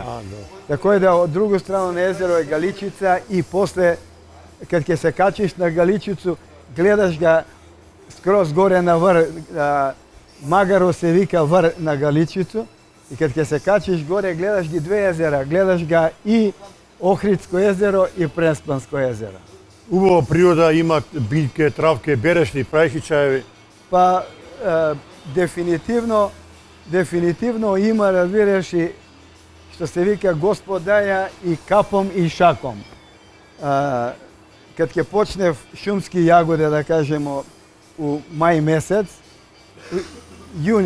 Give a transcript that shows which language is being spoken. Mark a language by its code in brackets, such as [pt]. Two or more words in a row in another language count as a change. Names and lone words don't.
[sr] Tako da od drugu stranu na jezero je Galičica i posle, kad se kačiš na Galičicu, gledaš ga skroz gore na vrh, Magaro se vika vrh na Galičicu, i kad se kačiš gore, gledaš gi dve jezera, gledaš ga i Ohridsko jezero i Prespansko jezero. [mk] Убава природа, има биljke, травke, береш ли, правиш ли чаеви? [sr] Pa, definitivno ima, razbireš, i što se vika Gospod daja i kapom i šakom. Kad ke počne šumski jagode, da kažemo, u maj mesec, juni